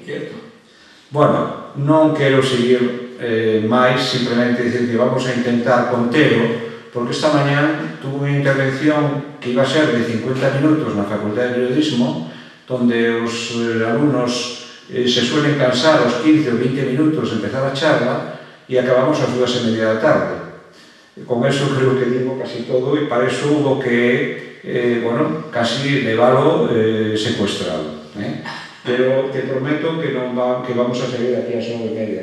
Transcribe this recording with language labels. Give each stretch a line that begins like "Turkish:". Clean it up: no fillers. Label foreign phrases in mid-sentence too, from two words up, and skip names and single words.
Galician: Bueno, non quero seguir máis, simplemente dicir que vamos a intentar contelo, porque esta mañá tuve unha intervención que iba a ser de 50 minutos na Facultade de Periodismo, donde os alumnos
Spanish: se suelen cansar los 15 o 20 minutos de empezar a charla y acabamos a las 2:30
Galician: da tarde.
Spanish: Con eso creo que digo casi todo y para eso hubo que, bueno, casi leválo secuestrado. Pero te prometo que vamos a seguir aquí a las 9:30.